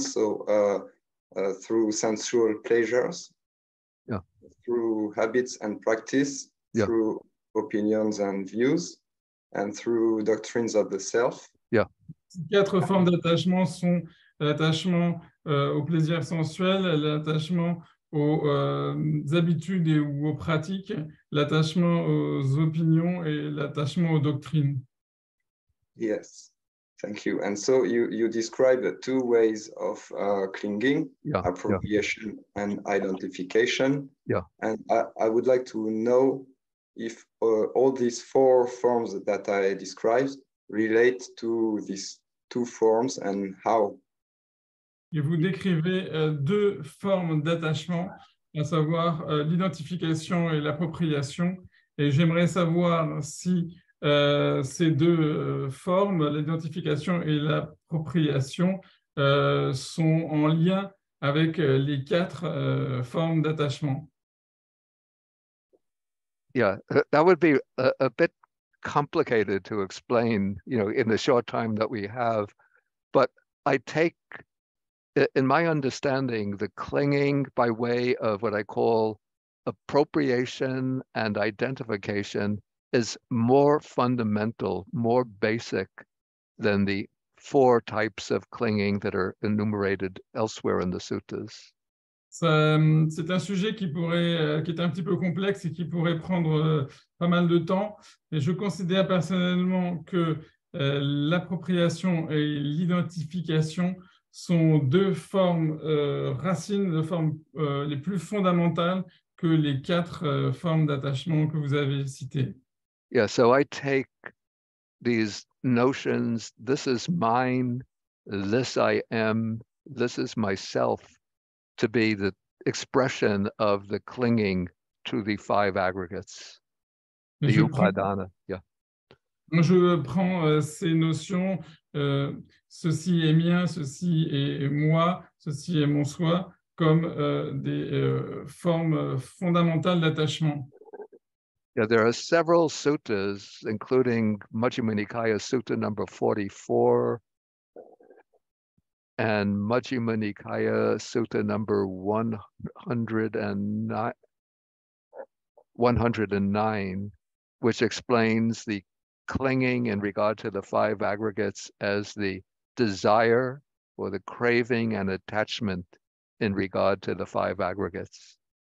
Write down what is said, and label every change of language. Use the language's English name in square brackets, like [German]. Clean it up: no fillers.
[English] So through sensual pleasures, through habits and practice, through opinions and views, and through doctrines of the self. [French] 4 formes d'attachement sont l'attachement au plaisir sensuel, l'attachement aux habitudes ou aux pratiques, l'attachement aux opinions et l'attachement aux doctrines. [English] Yes, thank you. And so you describe 2 ways of clinging, appropriation and identification. And I would like to know if all these 4 forms that I described relate to these 2 forms and how. [French] Et vous décrivez 2 formes d'attachement, à savoir l'identification et l'appropriation. Et j'aimerais savoir si ces 2 formes, l'identification et l'appropriation, sont en lien avec les 4 formes d'attachement. [English] Yeah, that would be a bit complicated to explain, in the short time that we have. But I take, in my understanding, the clinging by way of what I call appropriation and identification is more fundamental, more basic than the 4 types of clinging that are enumerated elsewhere in the suttas. [French] C'est un sujet qui est un petit peu complexe et qui pourrait prendre pas mal de temps. Et je considère personnellement que l'appropriation et l'identification sont 2 formes racines, 2 formes les plus fondamentales que les 4 formes d'attachement que vous avez citées. [English] Yeah, so I take these notions, this is mine, this I am, this is myself, to be the expression of the clinging to the 5 aggregates, the upadana. Yeah. [French] Je prends ces notions, ceci est mien, ceci est moi, ceci est mon soi, comme des formes fondamentales d'attachement. [English] Yeah, there are several suttas, including Majjhima Nikaya Sutta number 44 and Majjhima Nikaya Sutta number 109, which explains the clinging in regard to the 5 aggregates as the desire or the craving and attachment in regard to the 5 aggregates.